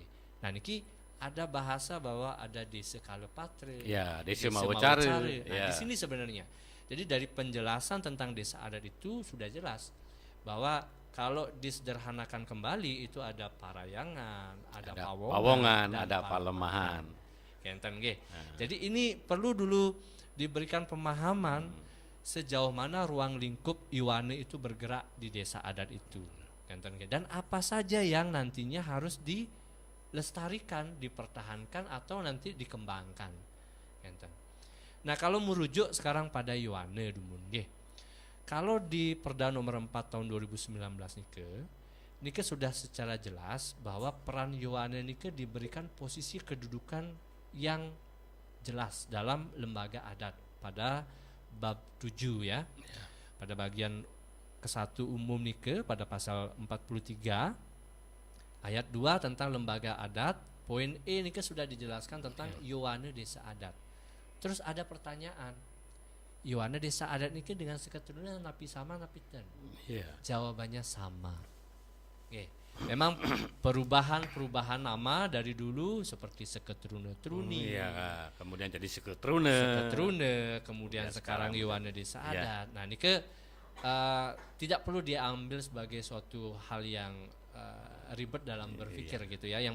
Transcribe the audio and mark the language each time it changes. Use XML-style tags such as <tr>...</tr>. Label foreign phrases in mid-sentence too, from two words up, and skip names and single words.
<id>Nah, niki ada bahasa bahwa ada desa Kalepatre, Ya, desa Mawacare. Mawacare. Nah, Ya. di sini sebenarnya. Jadi dari penjelasan tentang desa adat itu sudah jelas bahwa kalau disederhanakan kembali itu ada parayangan, ada Pawongan, dan ada palemahan.</id> <ban>Kenten nggih.</ban> <id>Jadi ini perlu dulu diberikan pemahaman sejauh mana ruang lingkup Iwane itu bergerak di desa adat itu.</id> <ban>Kenten nggih.</ban> <id>Dan apa saja yang nantinya harus dilestarikan, dipertahankan atau nanti dikembangkan. Kenten. Nah, kalau merujuk sekarang pada Iwane</id> <ban>dumun nggih.</ban> <id>Kalau di Perda nomor 4 tahun 2019 nike sudah secara jelas bahwa peran Iwane nike diberikan posisi kedudukan yang jelas dalam lembaga adat pada bab 7 ya. Pada bagian ke-1 umum nike pada pasal 43 ayat 2 tentang lembaga adat, poin E nike sudah dijelaskan tentang Iwane desa adat. Terus ada pertanyaan, Iwane desa adat niki dengan seketurunan napi sama</id> <ban>napi ten?</ban> <id>Iya. Jawabannya sama. Oke. Memang perubahan nama dari dulu seperti Seketrune-truni, Iya, kemudian jadi Seketrune. kemudian Ya, sekarang sekarang Iwane desa ya. adat. Nah, niki tidak perlu diambil sebagai suatu hal yang ribet dalam berpikir gitu ya.</id>